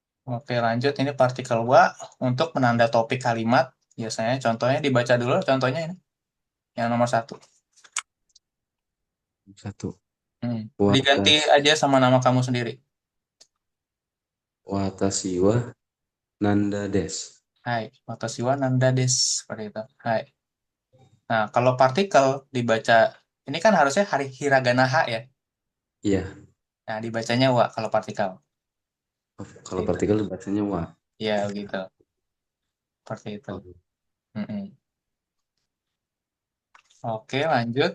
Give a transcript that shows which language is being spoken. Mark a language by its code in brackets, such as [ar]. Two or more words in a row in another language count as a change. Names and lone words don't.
[id] Oke, lanjut. Ini partikel wa untuk menanda topik kalimat. Biasanya contohnya dibaca dulu. Contohnya ini yang nomor satu. Satu. Diganti Watas, aja sama nama kamu sendiri. [ja] わたしはナンダです. はい、わたしはナンダです. [id] Seperti itu. Hai. Nah, kalau partikel dibaca, ini kan harusnya hari hiragana ha ya. Iya, Nah, dibacanya wa kalau partikel. kalau Gitu. partikel bacanya wa. Ya, gitu. Seperti itu. Oh, Mm-mm. Oke, lanjut.